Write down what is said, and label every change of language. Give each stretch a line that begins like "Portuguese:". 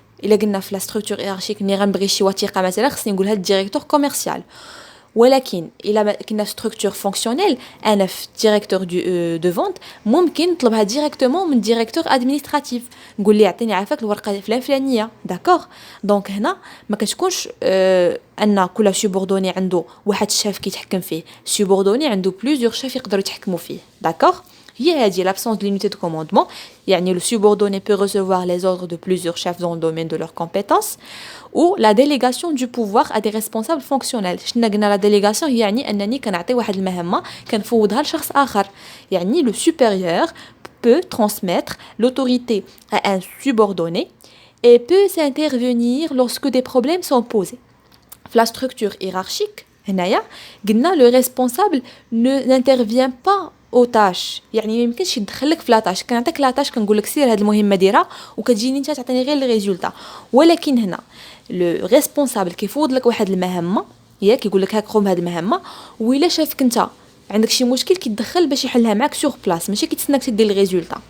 Arabic: الا قلنا في لا ستركتور هيرارشيك ملي غنبغي شي وثيقه مثلا خصني نقول هاد الديريكتور كوميرسيال، ولكن الا كنا ستركتور فونكسيونيل انا في ديريكتور دو فونت ممكن نطلبها ديريكتومون من ديريكتور ادمينستراتيف، نقول لي عطيني عافاك الورقه الفلانيه. داكوغ دونك هنا ما كتكونش ان كل سوبوردوني عنده واحد الشاف كيتحكم فيه، سوبوردوني عنده بليزيور شاف يقدروا يتحكموا فيه. داكوغ هي هذه
French: l'absence de l'unité de commandement. يعني le subordonné peut recevoir les ordres de plusieurs chefs dans le domaine de leurs compétences. ou la délégation du pouvoir à des responsables fonctionnels.
Arabic: شنو قلنا la délégation يعني انني كنعطي واحد المهمه كنفوضها لشخص اخر.
French: يعني le supérieur peut transmettre l'autorité à un subordonné et peut s'intervenir lorsque des problèmes sont posés.
Arabic: في la structure hiérarchique هنايا قلنا
French: le responsable n'intervient pas
Arabic: او تاش، يعني ما يمكنش يدخلك في لاطاش. كنعطيك لاطاش كنقول لك سير هاد المهمه ديرها وكتجيني انت تعطيني غير الريزولطا، ولكن هنا لو ريسبونسابل كيفوض لك واحد المهمه ياك يقول لك هاك قوم بهاد المهمه، وإلا شافك انت عندك شي مشكل كيتدخل باش يحلها معاك سور بلاص، ماشي كيتسناك تدير الريزولطا.